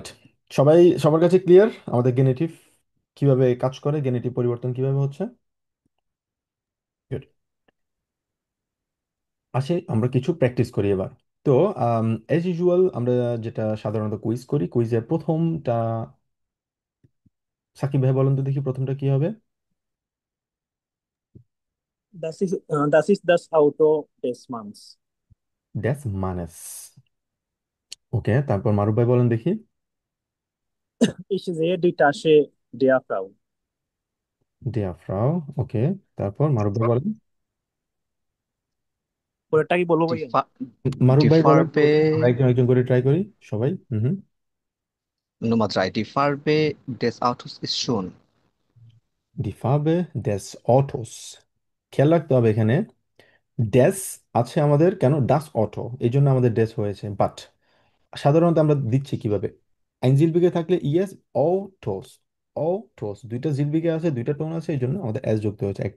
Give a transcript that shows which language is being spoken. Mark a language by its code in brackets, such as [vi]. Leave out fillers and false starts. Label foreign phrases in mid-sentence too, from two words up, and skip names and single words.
[bn] সবার কাছে ক্লিয়ার আমাদের গেনেটিভ কিভাবে কাজ করে, গেনেটিভ পরিবর্তন কিভাবে হচ্ছে? Good. আসে আমরা কিছু প্র্যাকটিস করি এবার। তো [en] as usual [bn] আমরা যেটা সাধারণত কুইজ করি, কুইজের প্রথমটা সাকিব ভাই বলেন তো দেখি প্রথমটা কি হবে? [de] Das ist das Auto des Manns. des Manns. [bn] ওকে, তারপর মারুফ ভাই বলেন দেখি। [de] Ich sehe die Tasche der Frau. der Frau. [bn] ওকে, তারপর মারুফ ভাই বলেন। পরেরটা কি বলবো Die, ভাইয়া? Fa মারুফ die ভাই বলেন তো, Farbe, আমরা একজন একজন করে ট্রাই করি সবাই। হুম হুম। [de] Nummer 3, die Farbe des Autos ist schon. die Farbe des Autos. [bn] খেয়াল রাখতে হবে এখানে ড্যাশ আছে আমাদের, কেন [de] das Auto, [bn] এই জন্য আমাদের ড্যাশ হয়েছে। বাট সাধারণত আমরা দিচ্ছি কিভাবে? আইনজিলবিকে থাকলে ইয়েস, অটোস, অটোস দুইটা জিলবিকে আছে, দুইটা টোন আছে, এই জন্য আমাদের এস যুক্ত হয়েছে একটা।